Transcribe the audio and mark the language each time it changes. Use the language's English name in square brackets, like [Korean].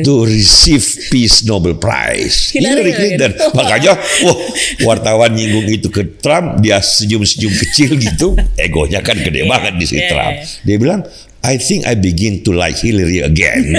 [English] To receive Peace Nobel Prize. [Indonesian] Hillary Clinton. Gitu. Makanya wartawan nyinggung itu ke Trump, dia senyum-senyum kecil gitu. Egonya kan gede banget di si Trump. Dia bilang, [English] I think I begin to like Hillary again.